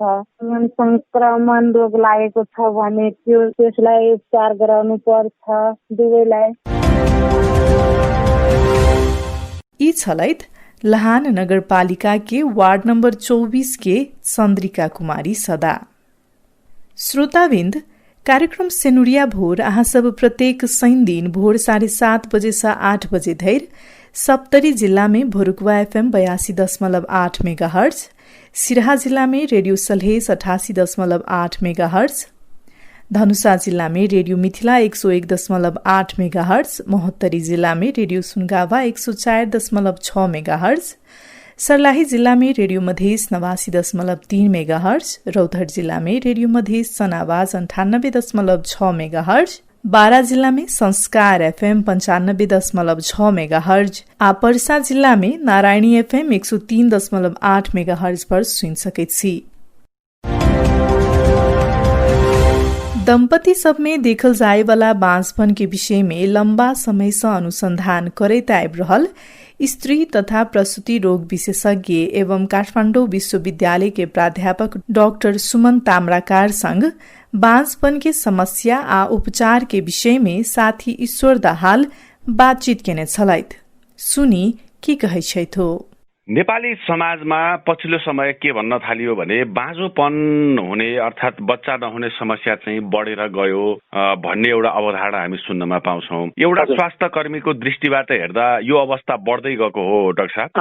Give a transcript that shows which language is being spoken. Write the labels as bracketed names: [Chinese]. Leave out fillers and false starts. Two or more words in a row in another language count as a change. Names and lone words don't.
[Nepali] यौन संक्रमण रोग लागेको छ भने त्यसलाई उपचार गराउनु पर्छ दुवैलाई। [Maithili] यी छलैत लहान नगरपालिका के वार्ड नंबर 24 के चन्द्रिका कुमारी सदा। श्रोताबिन्द, कार्यक्रम सेनुरिया भोर अहाँ सब प्रत्येक शनि दिन भोर 7:30 बजे से 8 बजे धैर सप्तरी जिल्ला में भोरुकवा FM 82.8 मेगाहर्ज, सिराहा जिल्ला में रेडियो सल्हेस 88.8 मेगाहर्ज, धनुषा जिल्ला में रेडियो मिथिला 101.8 मेगाहर्ज, महोत्तरी जिल्ला में रेडियो सुनगावा 104.6 मेगाहर्ज, सर्लाही जिल्ला में रेडियो मधेस 89.3 मेगाहर्ज, रौतहट जिल्ला में रेडियो मधेस सनावाज 98.6 मेगाहर्ज, बारा जिल्ला में संस्कार FM 95.6 मेगाहर्ज, पर्सा जिल्ला में नारायणी FM 103.8 मेगाहर्ज पर सुन सकैत छी। दंपति सब में देखल जाए वाला बाँझपन के विषय में लंबा समय से अनुसंधान करैत आइब रहल स्त्री तथा प्रसूति रोग विशेषज्ञ एवं काठमाडौँ विश्वविद्यालय के प्राध्यापक डाक्टर सुमन ताम्राकार संग बाँझपन के समस्या आ उपचार के विषय में साथी ईश्वर दाहाल बातचीत केने छलैत। सुनी के कहै छैथ। [Nepali] नेपाली समाजमा पछिल्लो समय के भन्न थालियो भने बाँझोपन हुने अर्थात बच्चा नहुने समस्या चाहिँ बढेर गयो भन्ने एउटा अवधारणा हामी सुन्नमा पाउँछौँ। एउटा स्वास्थ्य कर्मीको दृष्टिबाट हेर्दा यो अवस्था बढ्दै गएको हो डाक्टर साहब?